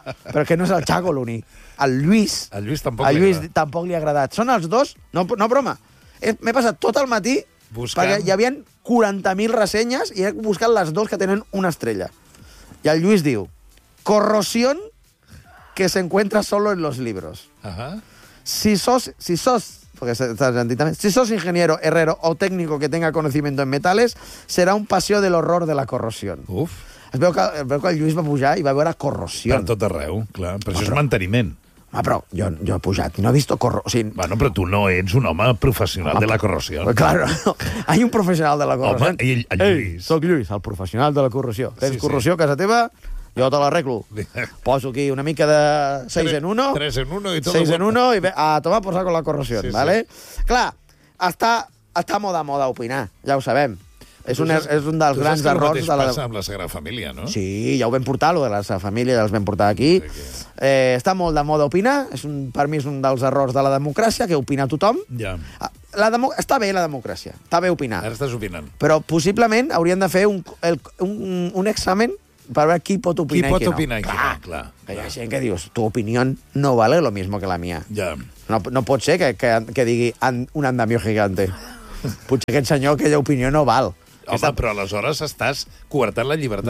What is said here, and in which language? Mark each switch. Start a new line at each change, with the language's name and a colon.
Catalan: Però que no és el Chaco l'únic. El Lluís. El Lluís tampoc, el Lluís tampoc li ha agradat. Són els dos, no broma. M'he passat tot el matí buscant... perquè hi havia 40.000 ressenyes i he buscat les dos que tenen una estrella. I el Lluís diu, corrosión,
Spanish: que se encuentra solo en los libros. Ajá. Si sos porque estás también, si sos ingeniero, herrero o técnico que tenga conocimiento en metales, será un paseo del horror de la corrosión. Uf.
Catalan: Veo que el Lluís va pujar i va veure corrosió. Per tot arreu, clar. Però això és manteniment. Ah, però jo he pujat i no he vist corrosió. Sigui, bueno, però tu no ets un home professional de la corrosió.
Spanish: Claro, no. Hay un
Catalan: professional de la corrosió. Home, ell, el Lluís. Ei, soc Lluís, el professional de la corrosió. Tens sí, corrosió a casa teva, jo te l'arreglo. Poso aquí una mica de 6 en 1. 3 en 1 i tot. 6 en 1 i a tomar posar con la corrosió, sí, vale? Sí. Clar, està moda opinar, ja ho sabem. És un dels grans errors de la... Passa amb la Sagrada Família, no? Sí, ja ho vam portar, lo de la Sagrada Família, ja els vam portar aquí. Està molt de moda opinar, per mi és un dels errors de la democràcia, que opina tothom. Ja. Està bé la democràcia, està bé opinar. Ara estàs opinant. Però possiblement haurien de fer un examen per veure qui pot opinar qui i qui no. Opinar, clar. Hi ha gent que dius, tu opinió
Spanish: no vale lo mismo que la mía.
Catalan: Ja. No pot ser que digui un andamio gigante. Potser aquest senyor, aquella opinió no val. Home, però aleshores estàs coartant la llibertat